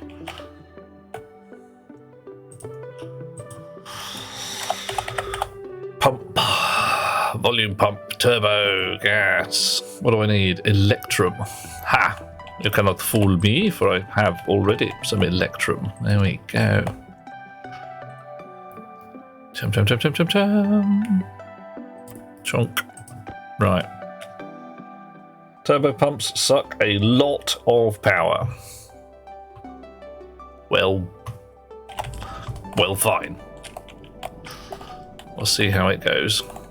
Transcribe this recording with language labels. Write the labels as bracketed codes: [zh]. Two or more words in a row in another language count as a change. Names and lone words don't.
[en] Pump. Volume pump. Turbo. Gas. What do I need? Electrum. Ha! You cannot fool me, for I have already some electrum. There we go. Chum chum chum chum chum chum. Chunk. Right. Turbo pumps suck a lot of power. Well, fine. We'll see how it goes.